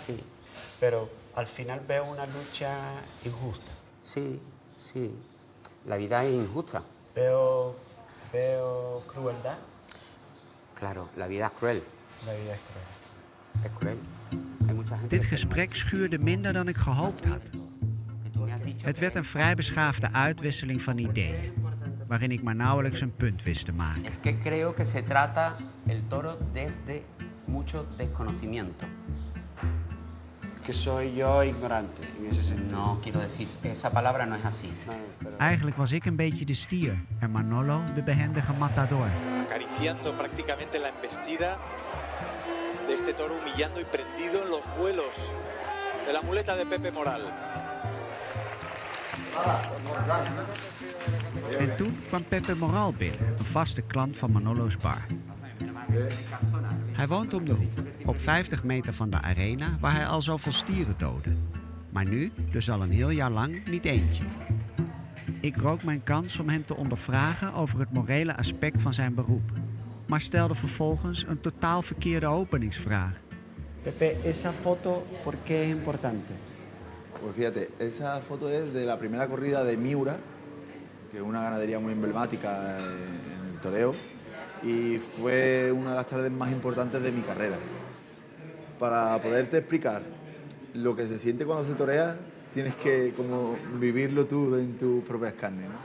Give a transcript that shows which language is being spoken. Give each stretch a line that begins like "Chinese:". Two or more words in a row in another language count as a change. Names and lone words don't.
Spanish: sí, pero al final veo una lucha injusta. Sí, sí. La vida es injusta. Veo crueldad. Claro, la vida es cruel. La vida es cruel. Es cruel. Hay mucha gente.
Dutch: Dit gesprek schuurde minder dan ik gehoopt had. Het werd een vrij beschaafde uitwisseling van ideeën, waarin ik maar nauwelijks een punt wist te maken.
Spanish: Es que creo que se trata el toro desde mucho desconocimiento. Que soy yo ignorante en ese sentido. No, quiero decir, esa palabra no es así.
Dutch: Eigenlijk was ik een beetje de stier en Manolo de behendige matador.
Spanish: Acariciando prácticamente la embestida de este toro, humillando y prendido en los vuelos de la muleta de Pepe Moral.
Dutch: En toen kwam Pepe Moral binnen, een vaste klant van Manolo's bar. Hij woont om de hoek, op 50 meter van de arena waar hij al zoveel stieren doodde. Maar nu, dus al een heel jaar lang, niet eentje. Ik rook mijn kans om hem te ondervragen over het morele aspect van zijn beroep. Maar stelde vervolgens een totaal verkeerde openingsvraag.
Spanish: Pepe, esa foto, ¿por qué es importante? Pues fíjate, esa foto es de la primera corrida de Miura, que es una ganadería muy emblemática en el toreo, y fue una de las tardes más importantes de mi carrera. Para poderte explicar lo que se siente cuando se torea, tienes que como vivirlo tú en tus propias carnes, ¿no?